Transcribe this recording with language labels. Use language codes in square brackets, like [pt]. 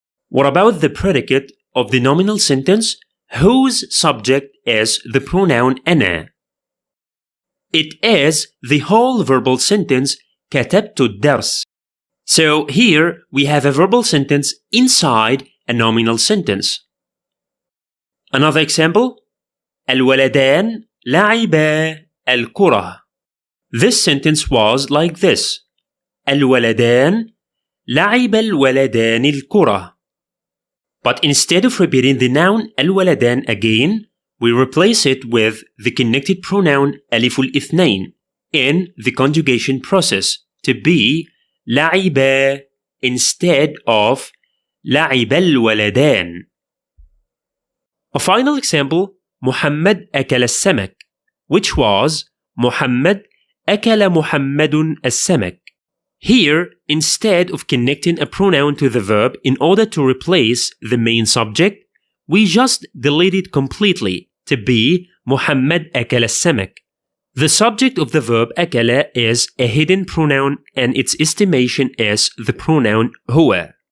[en] What about the predicate of the nominal sentence whose subject is the pronoun أنا? It is the whole verbal sentence [ar] كتبت الدرس. [en] So here we have a verbal sentence inside a nominal sentence. Another example, [ar] الولدان لعبا الكرة. [en] This sentence was like this. [ar] الولدان لعب الولدان الكرة. [en] But instead of repeating the noun الولدان again, we replace it with the connected pronoun ألف الاثنين in the conjugation process to be لعب instead of [ar] لعب الولدان. [en] A final example, [ar] محمد أكل السمك, [en] which was [ar] محمد أكل محمد السمك. [en] Here, instead of connecting a pronoun to the verb in order to replace the main subject, we just delete it completely to be [ar] محمد أكل السمك. [en] The subject of the verb أكل is a hidden pronoun and its estimation is the pronoun هو.